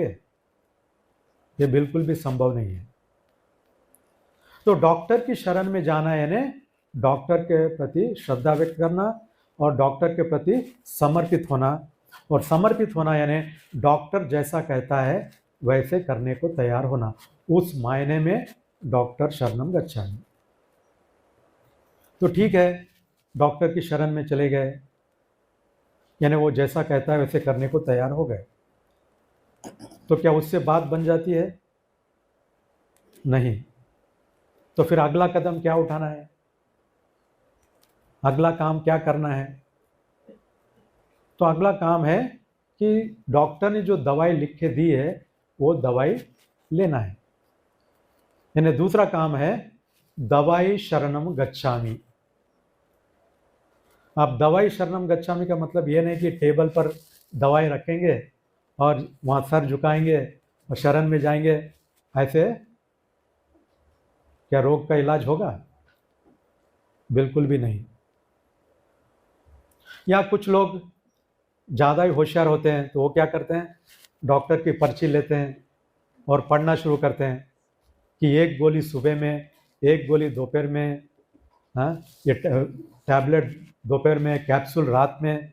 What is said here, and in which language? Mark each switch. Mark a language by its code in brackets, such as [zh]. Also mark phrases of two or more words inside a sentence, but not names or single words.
[hi] ये बिल्कुल भी संभव नहीं है। तो डॉक्टर की शरण में जाना यानी डॉक्टर के प्रति श्रद्धा व्यक्त करना और डॉक्टर के प्रति समर्पित होना। और समर्पित होना यानी डॉक्टर जैसा कहता है वैसे करने को तैयार होना। उस मायने में डॉक्टर [pi] शरणम गच्छामि। [hi] तो ठीक है, डॉक्टर की शरण में चले गए, यानी वो जैसा कहता है वैसे करने को तैयार हो गए। तो क्या उससे बात बन जाती है? नहीं। तो फिर अगला कदम क्या उठाना है? अगला काम क्या करना है? तो अगला काम है कि डॉक्टर ने जो दवाई लिख के दी है वो दवाई लेना है। यानी दूसरा काम है दवाई [pi] शरणम गच्छामि। [hi] आप दवाई [pi] शरणम गच्छामि [hi] का मतलब ये नहीं कि टेबल पर दवाई रखेंगे और वहाँ सर झुकाएंगे और शरण में जाएंगे। ऐसे क्या रोग का इलाज होगा? बिल्कुल भी नहीं। या कुछ लोग ज़्यादा ही होशियार होते हैं तो वो क्या करते हैं, डॉक्टर की पर्ची लेते हैं और पढ़ना शुरू करते हैं कि एक गोली सुबह में, एक गोली दोपहर में, हाँ ये टैबलेट दोपहर में, कैप्सूल रात में।